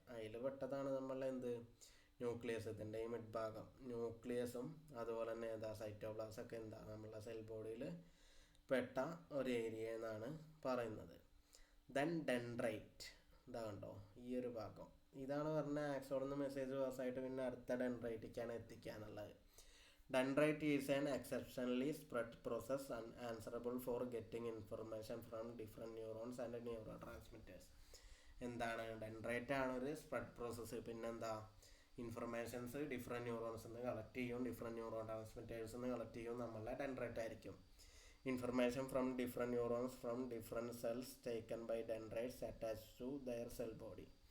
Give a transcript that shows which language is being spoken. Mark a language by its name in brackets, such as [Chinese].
[Malayalam] അതിൽ പെട്ടതാണ് നമ്മളെ ന്യൂക്ലിയസ്. ഇതിൻ്റെ ഈ മിഡ് ഭാഗം ന്യൂക്ലിയസും അതുപോലെ തന്നെ സൈറ്റോപ്ലാസം ഒക്കെ നമ്മളെ സെൽ ബോഡിയിൽ പെട്ട ഒരു ഏരിയ എന്നാണ് പറയുന്നത്. ദെൻ ഡെൻഡ്രൈറ്റ്, കണ്ടോ ഈ ഒരു ഭാഗം, ഇതാണ് പറഞ്ഞ ആക്സോണിൽ നിന്ന് മെസ്സേജ് പാസ്സായിട്ട് പിന്നെ അടുത്ത ഡെൻഡ്രൈറ്റിക്കാണ് എത്തിക്കുക എന്നുള്ളത്. [English] Dendrite is an exceptionally spread process and answerable for getting information from different neurons and neurotransmitters. [Malayalam] എന്താണ് ഡെൻഡ്രൈറ്റ് ആണ് ഒരു സ്പ്രെഡ് പ്രോസസ്സ്. പിന്നെന്താ, ഇൻഫർമേഷൻസ് ഡിഫറെൻറ്റ് ന്യൂറോൺസ് നിന്ന് കളക്ട് ചെയ്യും, ഡിഫറെൻറ്റ് ന്യൂറോ ട്രാൻസ്മിറ്റേഴ്സ് നിന്ന് കളക്ട് ചെയ്യും. നമ്മളെ ഡെൻഡ്രൈറ്റ് ആയിരിക്കും. [English] Information from different neurons from different cells taken by dendrites attach to their cell body.